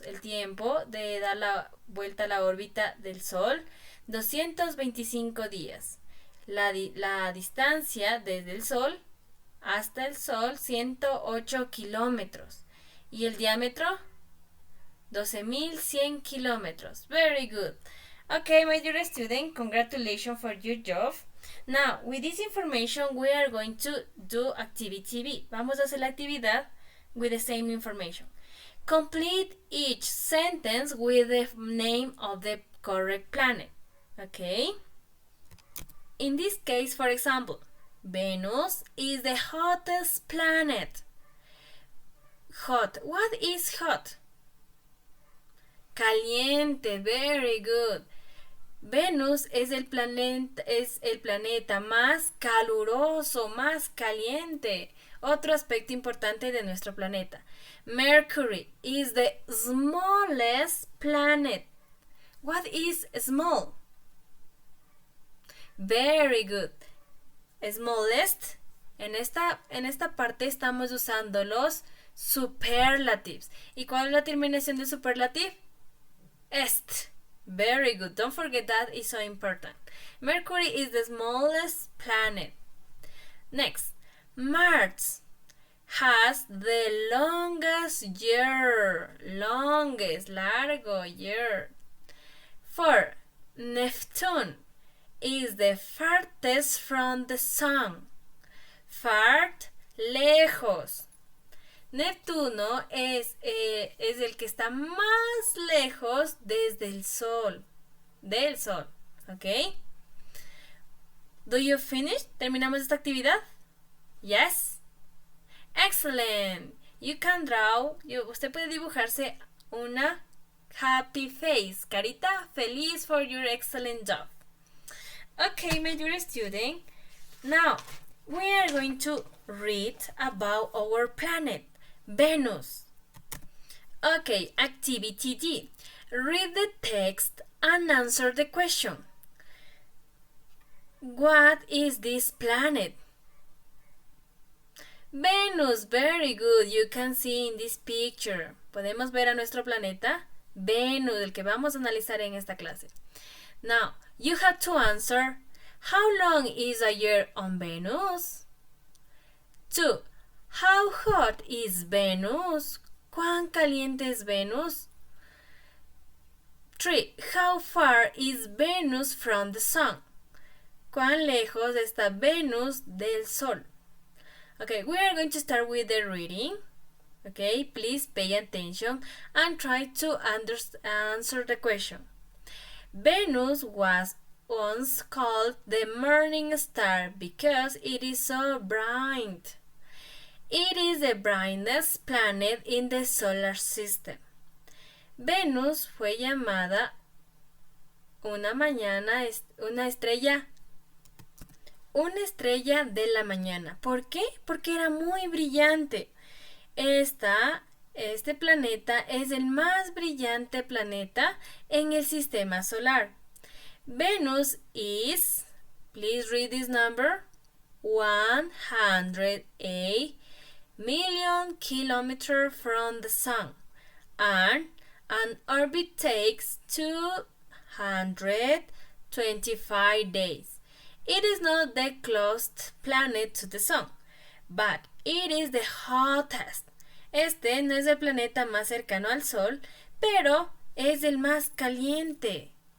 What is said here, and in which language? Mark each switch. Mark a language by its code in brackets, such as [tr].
[es] El tiempo de dar la vuelta a la órbita del Sol 225 días. La distancia desde el Sol hasta el Sol 108 kilómetros. Y el diámetro 12,100 kilómetros. [en] Very good. Okay, my dear student, congratulations for your job. Now, with this information, we are going to do activity B. [es] Vamos a hacer la actividad [en] with the same information. Complete each sentence with the name of the correct planet. Okay? In this case, for example, Venus is the hottest planet. Hot. What is hot? Caliente. Very good. [es] Venus es el planeta más caluroso, más caliente. Otro aspecto importante de nuestro planeta. [en] Mercury is the smallest planet. What is small? Very good. Smallest. [es] En esta parte estamos usando los superlatives. ¿Y cuál es la terminación de superlative? [en] Est. Very good. Don't forget that, it's so important. Mercury is the smallest planet. Next, Mars has the longest year. Longest, largo year. 4. Neptune is the farthest from the sun. Fart, lejos. [es] Neptuno es el que está más lejos desde el Sol. Del Sol. ¿Ok? [en] Do you finish? [es] ¿Terminamos esta actividad? [en] Yes? Excellent. You can draw. [es] Usted puede dibujarse una [en] happy face. [es] Carita feliz [en] for your excellent job. Okay, my dear student. Now, we are going to read about our planet. Venus. Okay, activity D. Read the text and answer the question. What is this planet? Venus, very good. You can see in this picture. [es] Podemos ver a nuestro planeta Venus, el que vamos a analizar en esta clase. [en] Now, you have to answer, how long is a year on Venus? 2. How hot is Venus? [es] ¿Cuán caliente es Venus? 3. [en] How far is Venus from the sun? [es] ¿Cuán lejos está Venus del Sol? [en] Okay, we are going to start with the reading. Okay, please pay attention and try to answer the question. Venus was once called the morning star because it is so bright. It is the brightest planet in the solar system. [es] Venus fue llamada una estrella de la mañana. ¿Por qué? Porque era muy brillante. Este planeta es el más brillante planeta en el sistema solar. [en] Venus is, please read this number, 108 million kilometers from the sun, and an orbit takes 225 days. It is not the closest planet to the sun, but it is the hottest. [es] Este no es el planeta más cercano al Sol, pero es el más caliente.